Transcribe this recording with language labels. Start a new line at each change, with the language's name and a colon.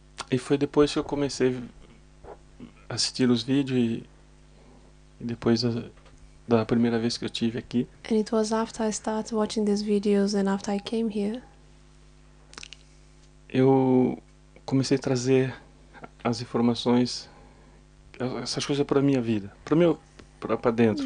Portuguese: E foi depois que eu comecei a assistir os vídeos e depois da primeira vez que eu tive aqui,
English: And it was after I started watching these videos and after I came here,
Portuguese: eu comecei a trazer as informações, essas coisas para minha vida, para dentro.